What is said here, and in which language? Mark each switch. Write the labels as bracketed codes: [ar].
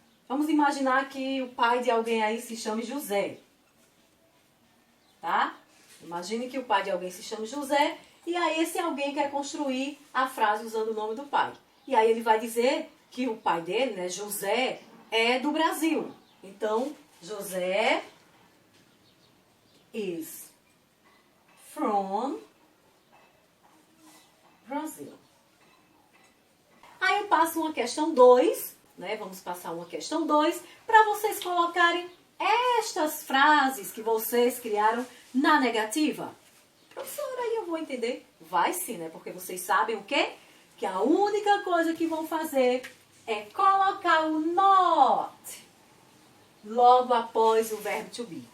[pt] Vamos imaginar que o pai de alguém aí se chame José. Tá? Imagine que o pai de alguém se chame José e aí esse alguém quer construir a frase usando o nome do pai. E aí ele vai dizer que o pai dele, né, José, é do Brasil. [en] Então, José is from Brazil. [pt] Aí eu passo uma questão 2, né? Vamos passar uma questão 2 para vocês colocarem estas frases que vocês criaram na negativa. Professora, aí eu vou entender. Vai sim, né? Porque vocês sabem o quê? Que a única coisa que vão fazer é colocar o not logo após o verbo to be.